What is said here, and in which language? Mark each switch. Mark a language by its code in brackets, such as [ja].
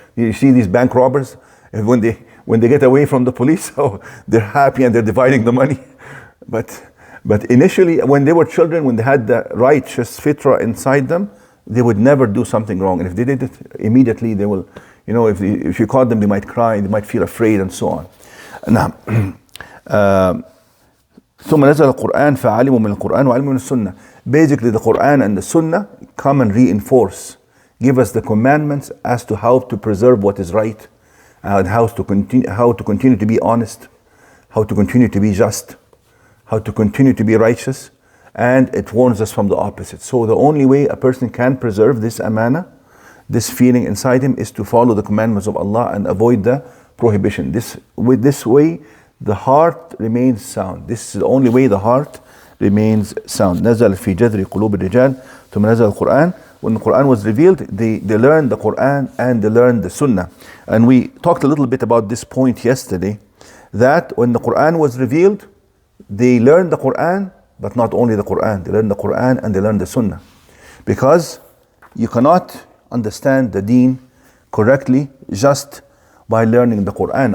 [en] You see these bank robbers, when they get away from the police, oh, they're happy and they're dividing the money. But initially, when they were children, when they had the righteous fitrah inside them, they would never do something wrong. And if they did it, immediately they will, if you caught them, they might cry, they might feel afraid, and so on. [ar] Now, ثم نزل القرآن فعلموا من القرآن وعلموا من السنة. [en] Basically, the Quran and the Sunnah come and reinforce, give us the commandments as to how to preserve what is right, and how to continue to be honest, how to continue to be just, how to continue to be righteous, and it warns us from the opposite. So the only way a person can preserve this amana, this feeling inside him, is to follow the commandments of Allah and avoid the prohibition. This way, the heart remains sound. This is the only way the heart remains sound. [ar] نزل في جذر قلوب الرجال ثم نزل القرآن. [en] When the Quran was revealed, they learned the Quran and they learned the Sunnah. And we talked a little bit about this point yesterday, that when the Quran was revealed, they learned the Quran but not only the Quran. They learn the Quran and they learn the Sunnah. Because you cannot understand the deen correctly just by learning the Quran.